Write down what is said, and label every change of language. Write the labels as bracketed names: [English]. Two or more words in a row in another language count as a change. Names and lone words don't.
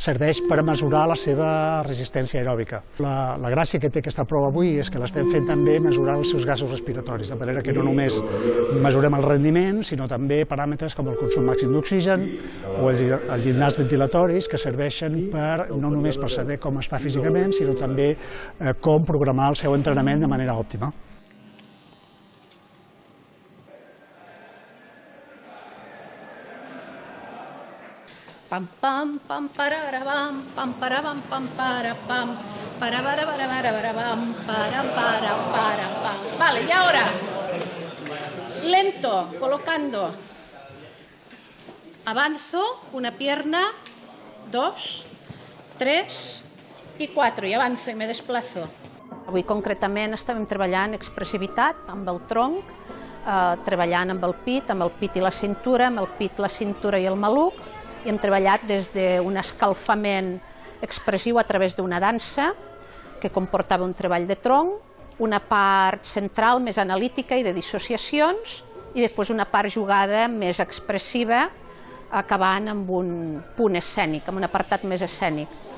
[Catalan] serveix per mesurar la seva resistència aeròbica. La gràcia que té aquesta prova avui és que l'estem fent també mesurant els seus gasos respiratoris, de manera que no només mesurem el rendiment, sinó també paràmetres com el consum màxim d'oxigen o els llindars ventilatoris, que serveixen no només per saber com està físicament, sinó també com programar el seu entrenament de manera òptima. Pam pam pam pararabam pam parabam pam para pam parabarabarabam para pam. [Spanish] Vale, y ahora lento, colocando. Avanzo una pierna, 2, 3 i 4 i avanzo i me desplazo. [Catalan] Avui concretament estàvem treballant expressivitat amb el tronc, treballant amb el pit i la cintura, amb el pit, la cintura i el maluc, i hem treballat des d'un escalfament expressiu a través d'una dansa que comportava un treball de tronc, una part central més analítica i de dissociacions i després una part jugada més expressiva acabant amb un punt escènic, amb un apartat més escènic.